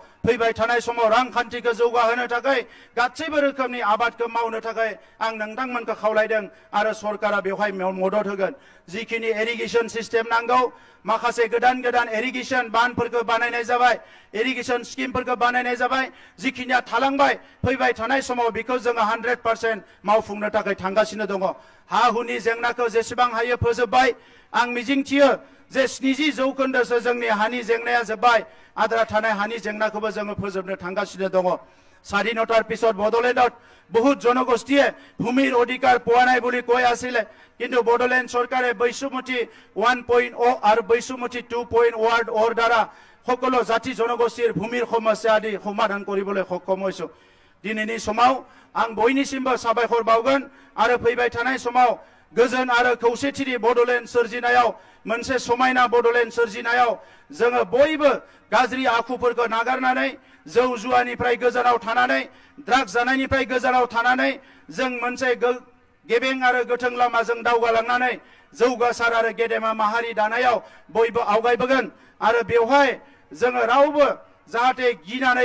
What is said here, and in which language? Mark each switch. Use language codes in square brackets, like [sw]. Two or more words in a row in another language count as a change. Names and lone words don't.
[brx] फैबाय थानाय समाव रांखान्थिखौ जौगाहोनो थाखाय गासैबो रोखोमनि आबादखौ मावनो थाखाय आं नोंथांमोनखौ खावलायदों आरो सरकारा बेवहाय मदद होगोन जिखिनि [en] irrigation system [brx] नांगौ माखासे गोदान गोदान इरिगेसन बानफोरखौ बानायनाय जाबाय इरिगेसन स्किमफोरखौ बानायनाय जाबाय जिखिनिया थालांबाय फैबाय थानाय समाव बेखौ जोङो 100% मावफुंनो थाखाय थांगासिनो दङ हा हुनि जेंनाखौ जेसेबां हायो फोजोबबाय आं मिजिंथियो जे 70% जोंनि हानि जेंनाया जोब्बाय आद्रा थानाय हानि जेंनाखौबो जोङो फोजोबनो थांगासिनो दङ [as] স্বাধীনতাৰ পিছত বড়োলেণ্ডত বহুত জনগোষ্ঠীয়ে ভূমিৰ অধিকাৰ পোৱা নাই বুলি কৈ আছিল কিন্তু বড়োলেণ্ড চৰকাৰে বৈষম্যতি 1.0 আৰু বৈষম্যতি 2.0 দ্বাৰা সকলো জাতি জনগোষ্ঠীৰ ভূমিৰ সমস্যা আদি সমাধান কৰিবলৈ সক্ষম হৈছো [brx] दिनैनि समाव आं बयनिसिमबो साबायखर बावगोन आरो फैबाय थानाय समाव गोजोन आरो खौसेथिनि बड'लेण्ड सोरजिनायाव मोनसे समायना बड'लेण्ड सोरजिनायाव जोङो बयबो गाज्रि आखुफोरखौ नागारनानै जौ जुवानिफ्राय गोजानाव थानानै ड्राग्स जानायनिफ्राय गोजानाव थानानै जों मोनसे गेबें आरो गोथों लामाजों दावगालांनानै जौगासार आरो गेदेमा माहारि दानायाव बयबो आवगायबोगोन आरो बेवहाय जोङो रावबो जाहाथे गिनानै